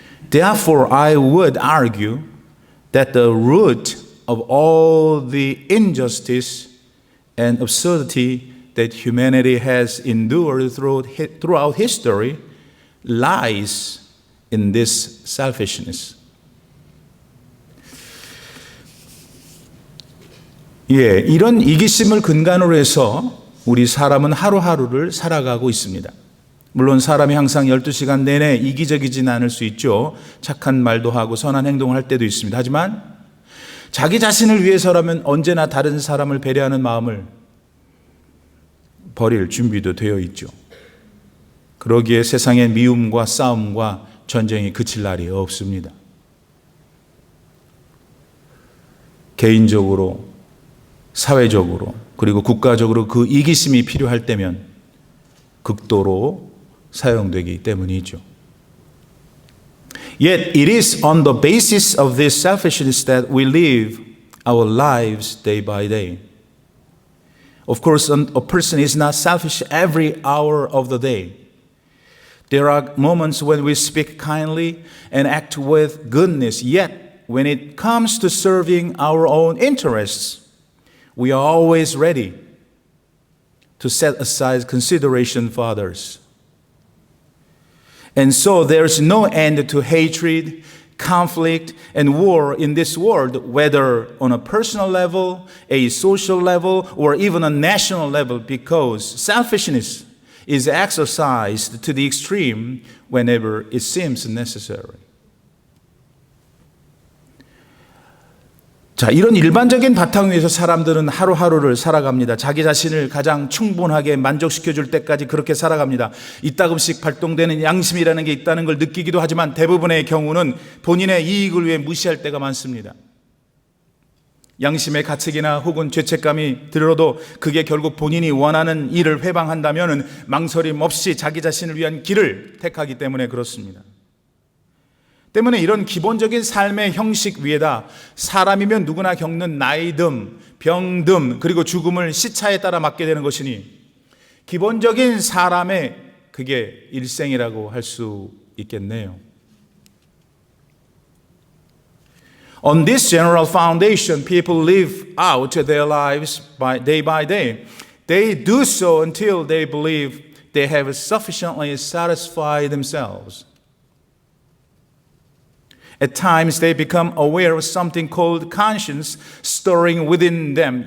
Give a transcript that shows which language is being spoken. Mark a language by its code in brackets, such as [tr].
[en] Therefore, I would argue that the root of all the injustice and absurdity that humanity has endured throughout history lies in this selfishness. [ko] 이런 이기심을 근간으로 해서 우리 사람은 하루하루를 살아가고 있습니다. 물론 사람이 항상 12시간 내내 이기적이진 않을 수 있죠. 착한 말도 하고 선한 행동을 할 때도 있습니다. 하지만 자기 자신을 위해서라면 언제나 다른 사람을 배려하는 마음을 버릴 준비도 되어 있죠. 그러기에 세상의 미움과 싸움과 전쟁이 그칠 날이 없습니다. 개인적으로, 사회적으로, 그리고 국가적으로 그 이기심이 필요할 때면 극도로 사용되기 때문이죠. [en] Yet it is on the basis of this selfishness that we live our lives day by day. Of course, a person is not selfish every hour of the day. There are moments when we speak kindly and act with goodness, yet when it comes to serving our own interests, we are always ready to set aside consideration for others. And so there's no end to hatred, conflict, and war in this world, whether on a personal level, a social level, or even a national level, because selfishness is exercised to the extreme whenever it seems necessary. [ko] 자, 이런 일반적인 바탕 위에서 사람들은 하루하루를 살아갑니다. 자기 자신을 가장 충분하게 만족시켜줄 때까지 그렇게 살아갑니다. 이따금씩 발동되는 양심이라는 게 있다는 걸 느끼기도 하지만 대부분의 경우는 본인의 이익을 위해 무시할 때가 많습니다. 양심의 가책이나 혹은 죄책감이 들어도 그게 결국 본인이 원하는 일을 회방한다면 망설임 없이 자기 자신을 위한 길을 택하기 때문에 그렇습니다. 때문에 이런 기본적인 삶의 형식 위에다 사람이면 누구나 겪는 나이듦, 병듦, 그리고 죽음을 시차에 따라 맞게 되는 것이니 기본적인 사람의 그게 일생이라고 할 수 있겠네요. [en] On this general foundation, people live out their lives day by day. They do so until they believe they have sufficiently satisfied themselves. At times, they become aware of something called conscience stirring within them.